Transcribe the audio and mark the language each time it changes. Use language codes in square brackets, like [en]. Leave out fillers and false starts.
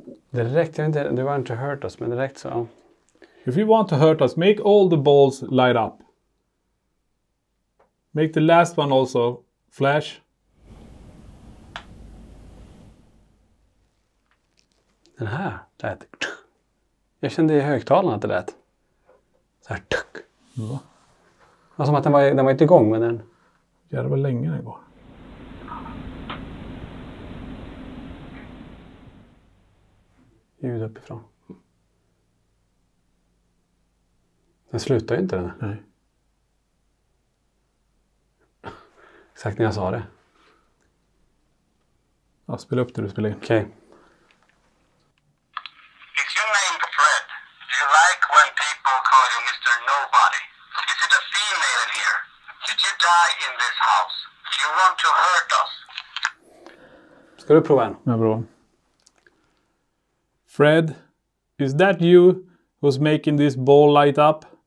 [sv] Direkt, jag vet inte, du var inte [en] hurt us, [sv] men direkt så. [en] If you want to hurt us, make all the balls light up. Make the last one also flash. [sv] Den här lät. Jag kände i högtalarna att det lät. Så här. Va? Det var som att den var inte igång, men den. Ja, det var länge den går. Ljud uppifrån. Den slutar ju inte den. Nej. Exakt när jag sa det. Ja, spela upp det du spelar in. Okej. [en] Is your name Fred? Do you like when people call you Mr. Nobody? Is it a female in here? Did you die in this house? Do you want to hurt us? [sv] Ska du prova en? Ja, bra. [en] Fred, is that you who's making this ball light up?